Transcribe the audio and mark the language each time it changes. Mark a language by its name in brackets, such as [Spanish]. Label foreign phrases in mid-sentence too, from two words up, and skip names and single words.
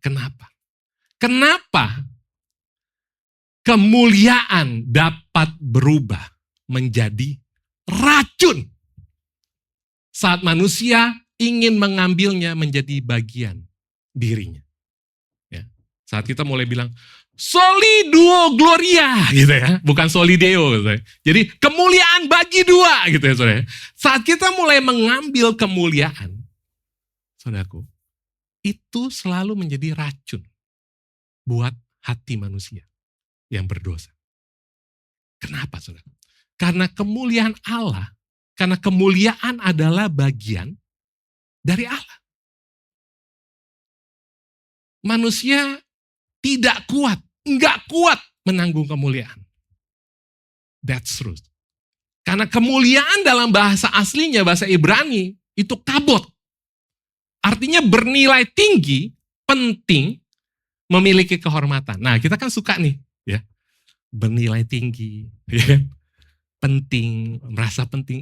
[Indonesian] Kenapa kemuliaan dapat berubah menjadi racun Saat manusia ingin mengambilnya menjadi bagian dirinya. Ya. Saat kita mulai bilang, [Latin] soli duo gloria, [Indonesian] gitu ya. Bukan [Latin] soli deo. [Indonesian] Gitu ya. Jadi kemuliaan bagi dua, gitu ya saudara. Saat kita mulai mengambil kemuliaan, saudaraku, itu selalu menjadi racun buat hati manusia yang berdosa. Kenapa saudara? Karena kemuliaan Allah, karena kemuliaan adalah bagian dari Allah. Manusia tidak kuat, enggak kuat menanggung kemuliaan. [English] That's truth. [Indonesian] Karena kemuliaan dalam bahasa aslinya, bahasa Ibrani, itu kabot. Artinya bernilai tinggi, penting, memiliki kehormatan. Nah, kita kan suka nih, ya, bernilai tinggi, ya, penting, merasa penting.